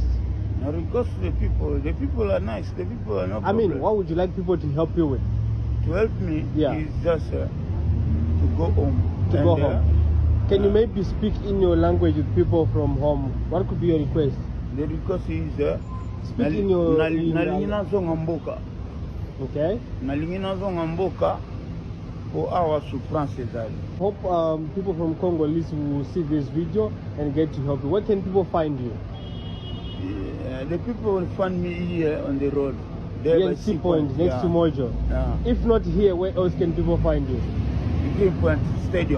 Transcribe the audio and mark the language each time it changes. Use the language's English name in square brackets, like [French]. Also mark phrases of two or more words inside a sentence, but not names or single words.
[English] I request to the people are nice, the people are not I mean, what would you like people to help you with? To help me is just to go home. To go home. Can you maybe speak in your language with people from home? What could be your request? The request is speak in your [Lingala] nalingi nazonga mboka. [English] Okay. [Lingala] Nalingi nazonga mboka po awa souffrance ezali. [English] Hope people from Congo will see this video and get to help you. Where can people find you? The people will find me here on the road. Here at Sea Point, next to Mojo. If not here, where else can people find you? Green Point Stadium.